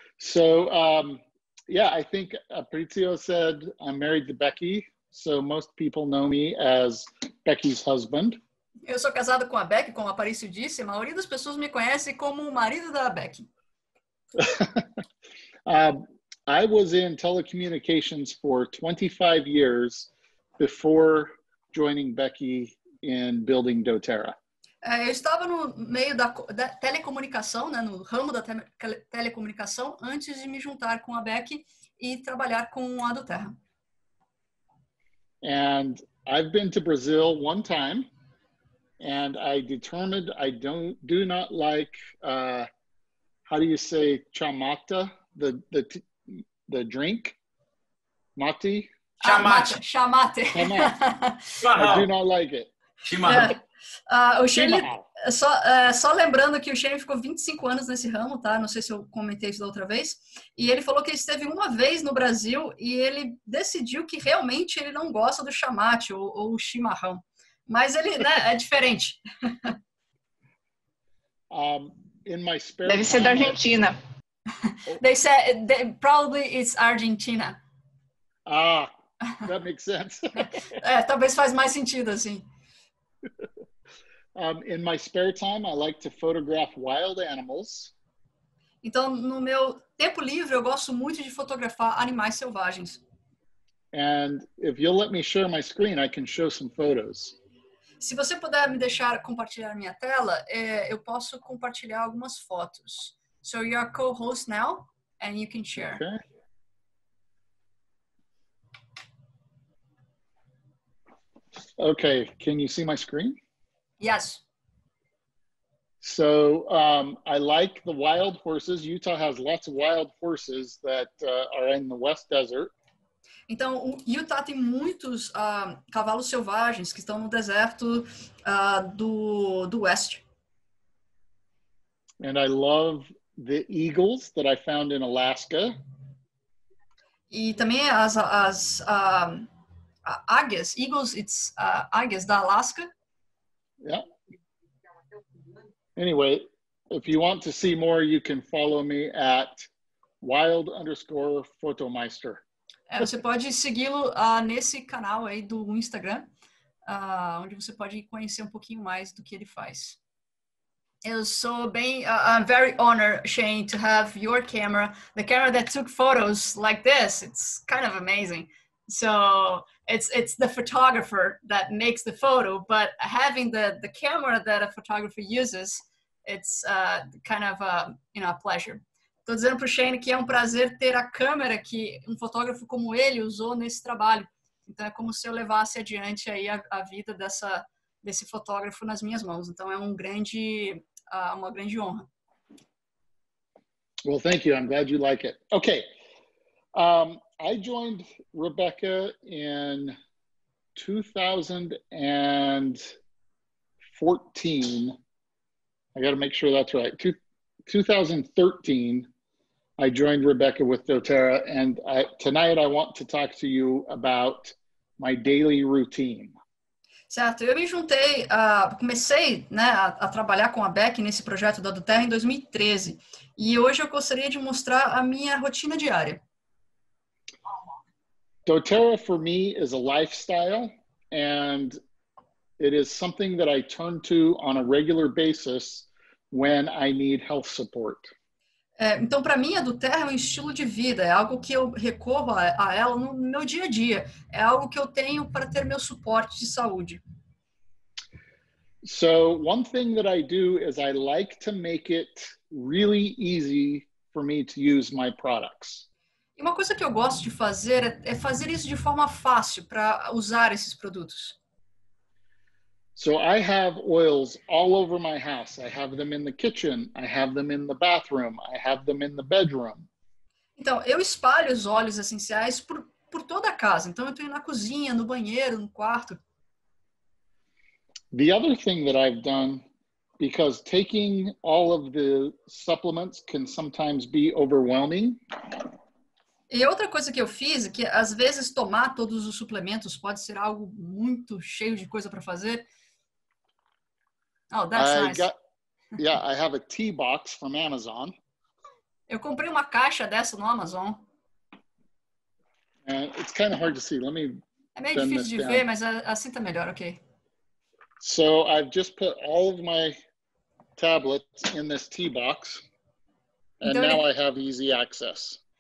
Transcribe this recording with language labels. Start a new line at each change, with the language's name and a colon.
English: So, yeah, I think Aparicio said I'm married to Becky. So most people know me as Becky's husband.
Portuguese: Eu sou casado com a Becky, como a Aparicio disse. A maioria das pessoas me conhece como o marido da Becky.
English: I was in telecommunications for 25 years before joining Becky in building doTERRA.
Portuguese: Eu estava no meio da telecomunicação, né, no ramo da telecomunicação, antes de me juntar com a Becky e trabalhar com a doTERRA.
English: And I've been to Brazil one time, and I determined I do not like, how do you say chamata, the drink?
Portuguese: Mate? Chamate.
English: Chamate. I do not like it.
Portuguese: Chimarrão. O Shane, só lembrando que o Shane ficou 25 anos nesse ramo, tá? Não sei se eu comentei isso da outra vez. E ele falou que ele esteve uma vez no Brasil e ele decidiu que realmente ele não gosta do chamate ou chimarrão. Mas ele, né, é diferente. Deve ser da Argentina.
English: They said probably it's Argentina. That makes sense.
Portuguese: Talvez faz mais sentido assim.
English: In my spare time, I like to photograph wild animals.
Portuguese: Então, no meu tempo livre, eu gosto muito de fotografar animais selvagens.
English: And if you'll let me share my screen, I can show some photos.
Portuguese: Se você puder me deixar compartilhar minha tela, eu posso compartilhar algumas fotos.
English: So you're co-host now, and you can share. Okay, can you see my screen? Yes. So I like the wild horses. Utah has lots of wild horses that are in the West Desert.
Portuguese: Então, o Utah tem muitos cavalos selvagens que estão no deserto do oeste.
English: And I love the eagles that I found in Alaska.
Portuguese: E também as águias,
English: eagles, it's
Portuguese: águias da Alaska.
English: Yeah. Anyway, if you want to see more, you can follow me at wild_photomeister.
Portuguese: Você pode segui-lo nesse canal aí do Instagram, onde você pode conhecer um pouquinho mais do que ele faz. Eu sou bem,
English: I'm very honored, Shane, to have your camera, the camera that took photos like this. It's kind of amazing. So it's the photographer that makes the photo, but having the camera that a photographer uses, it's kind of a pleasure.
Portuguese: Estou dizendo para o Shane que é um prazer ter a câmera que um fotógrafo como ele usou nesse trabalho. Então é como se eu levasse adiante aí a vida desse fotógrafo nas minhas mãos. Então é uma grande honra.
English: Well, thank you. I'm glad you like it. Okay. I joined Rebecca in 2014. I got to make sure that's right. 2013, I joined Rebecca with doTERRA, and tonight I want to talk to you about my daily routine.
Portuguese: Certo, eu me juntei, comecei, né, a trabalhar com a Becky nesse projeto da doTERRA em 2013, e hoje eu gostaria de mostrar a minha rotina diária.
English: doTERRA for me is a lifestyle, and it is something that I turn to on a regular basis when I need health support.
Portuguese: Então, para mim, a doTERRA é um estilo de vida, é algo que eu recorro a ela no meu dia a dia, é algo que eu tenho para ter meu suporte de saúde.
English: So one thing that I do is I like to make it really easy for me to use my products.
Portuguese: E uma coisa que eu gosto de fazer é fazer isso de forma fácil para usar esses produtos.
English: So I have oils all over my house. I have them in the kitchen. I have them in the bathroom. I have them in the bedroom.
Portuguese: Então, eu espalho os óleos essenciais por toda a casa. Então, eu tenho na cozinha, no banheiro, no quarto.
English: The other thing that I've done, because taking all of the supplements can sometimes be overwhelming.
Portuguese: E outra coisa que eu fiz é que, às vezes, tomar todos os suplementos pode ser algo muito cheio de coisa para fazer.
English: Oh, that's nice. I have a tea box from Amazon.
Portuguese: Eu comprei uma caixa dessa no Amazon.
English: It's kind of hard to see. Let me
Portuguese: É meio
English: bend
Portuguese: difícil
English: this
Portuguese: de
English: down.
Portuguese: ver, mas assim tá melhor, ok.
English: So I've just put all of my tablets in this tea box, and now I have easy access.